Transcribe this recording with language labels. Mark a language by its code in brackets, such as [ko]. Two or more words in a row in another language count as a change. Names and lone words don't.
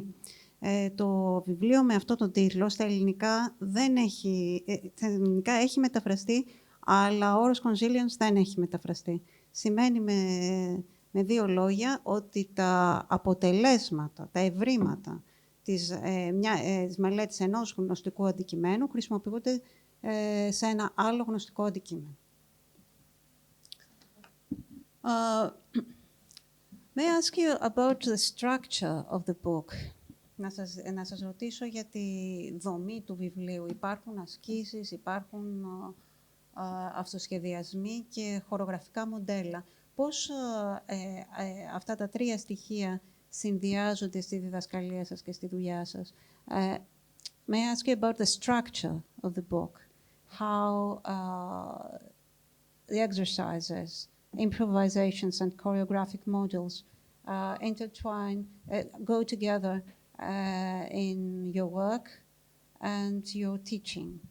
[el] Το βιβλίο με αυτό τον τίτλο στα ελληνικά, έχει μεταφραστεί, αλλά ο όρος consilience δεν έχει μεταφραστεί. Σημαίνει με δύο λόγια ότι τα αποτελέσματα, τα ευρήματα της μελέτης ενός γνωστικού αντικειμένου χρησιμοποιούνται σε ένα άλλο γνωστικό αντικείμενο. [en] May I ask you about the structure of the book? [el] Να σας ρωτήσω για τη δομή του βιβλίου. Υπάρχουν ασκήσεις, υπάρχουν αυτοσχεδιασμοί και χορογραφικά μοντέλα. Πώς αυτά τα τρία στοιχεία συνδυάζονται στη διδασκαλία σας και στη δουλειά σας? [en] May I ask you about the structure of the book? How the exercises, improvisations and choreographic models intertwine, go together in your work and your teaching?